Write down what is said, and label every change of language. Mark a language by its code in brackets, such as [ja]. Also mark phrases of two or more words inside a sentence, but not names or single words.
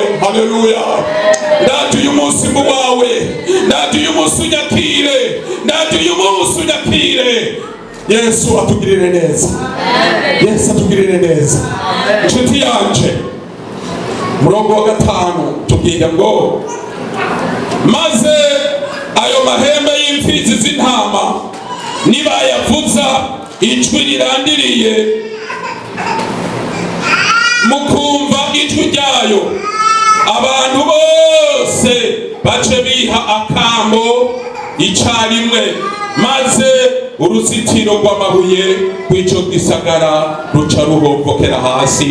[rn] Haleluya. Ndaje uyu munsi mu wawe, ndaje uyu munsi unyakire, ndaje uyu munsi unyakire. Yesu atugirire neza, Yesu atugirire neza. Inshuti yanje, murongo wa 5 tubwira ngo maze ayo mahembe y'imfizi z'intama nibayavuza ijwi rirandiriye, mukumva ijwi ryayo, abantu bose bace biha akambo icarimwe, maze uruzitiro rw'amabuye rw'ico gisagara ruca ruhombokera hasi.